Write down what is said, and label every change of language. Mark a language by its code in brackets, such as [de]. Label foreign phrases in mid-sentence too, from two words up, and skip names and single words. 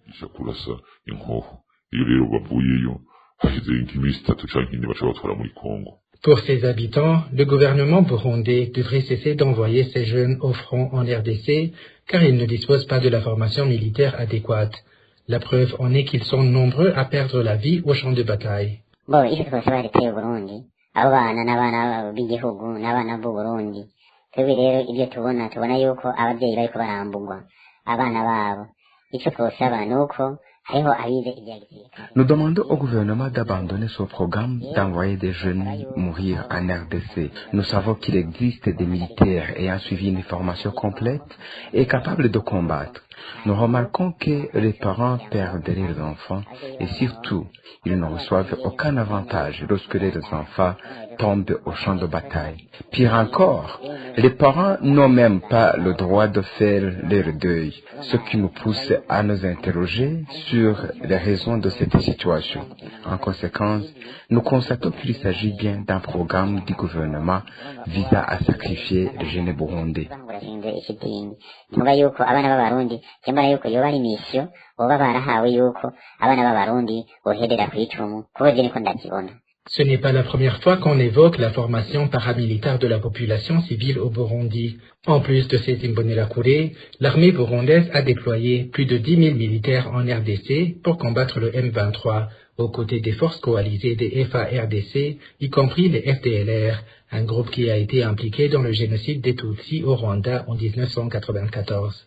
[fr] Pour ces habitants, le gouvernement burundais devrait cesser d'envoyer ces jeunes au front en RDC car ils ne disposent pas de la formation militaire adéquate. La preuve en est qu'ils sont nombreux à perdre la vie au champ de bataille. [rn] twebwe rero ibyo tubona yuko ababyeyi bariko barambugwa abana babo icyo twosaba nuko hariho abize ibya gisirikare. [fr] Nous demandons au gouvernement d'abandonner ce programme d'envoyer des jeunes mourir en RDC. Nous savons qu'il existe des militaires ayant suivi une formation complète et capables de combattre. Nous remarquons que les parents perdent leurs enfants et surtout, ils ne reçoivent aucun avantage lorsque leurs enfants tombent au champ de bataille. Pire encore, les parents n'ont même pas le droit de faire leur deuil, ce qui nous pousse à nous interroger sur les raisons de cette situation. En conséquence, nous constatons qu'il s'agit bien d'un programme du gouvernement visant à sacrifier les jeunes burundais. [rn] Cyambara yuko yoba ari mission oba barahawe yuko abana b'abarundi boherera kwicumu kuko niko ndakibona. [fr] Ce n'est pas la première fois qu'on évoque la formation paramilitaire de la population civile au Burundi. En plus de ces Imbonerakure, l'armée burundaise a déployé plus de 10 000 militaires en RDC pour combattre le M23, aux côtés des forces coalisées des FARDC, y compris les FDLR, un groupe qui a été impliqué dans le génocide des Tutsis au Rwanda en 1994.